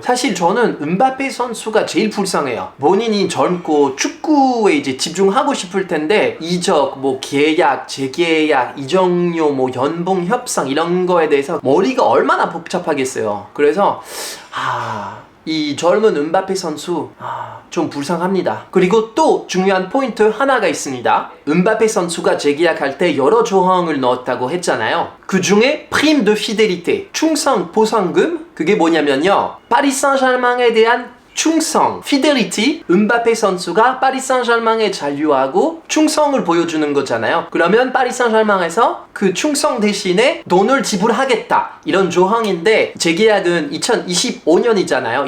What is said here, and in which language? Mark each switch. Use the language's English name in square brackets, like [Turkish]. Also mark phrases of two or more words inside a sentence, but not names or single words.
[Korean] 사실 저는 은바페 선수가 제일 불쌍해요. 본인이 젊고 축구에 이제 집중하고 싶을 텐데 이적, 계약, 재계약, 이적료, 연봉 협상 이런 거에 대해서 머리가 얼마나 복잡하겠어요. 그래서 이 젊은 은바페 선수 좀 불쌍합니다. 그리고 또 중요한 포인트 하나가 있습니다. 은바페 선수가 재계약할 때 여러 조항을 넣었다고 했잖아요. [French] 그 중에 prime de fidélité, [Korean] 충성 보상금, 그게 뭐냐면요. 파리 생제르맹에 대한 충성, fidelity, 은바페 선수가 파리 생제르맹에 잔류하고 충성을 보여주는 거잖아요. 그러면 파리 생제르맹에서 그 충성 대신에 돈을 지불하겠다 이런 조항인데 재계약은 2025년이잖아요.